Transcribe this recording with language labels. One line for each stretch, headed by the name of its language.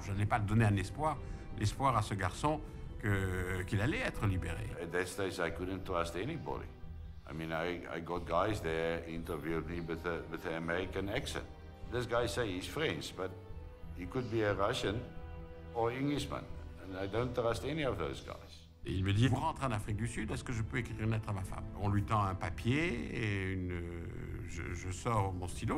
French: Je n'ai pas donné un espoir à ce garçon qu'il allait être libéré.
English: At that stage, I couldn't trust anybody. I mean, I got guys there interviewed me with an American accent. This guy say he's French, but he could be a Russian or Englishman, and I don't trust any of those guys.
French: Et il me dit, vous rentrez en Afrique du Sud, est-ce que je peux écrire une lettre à ma femme? On lui tend un papier et je sors mon stylo.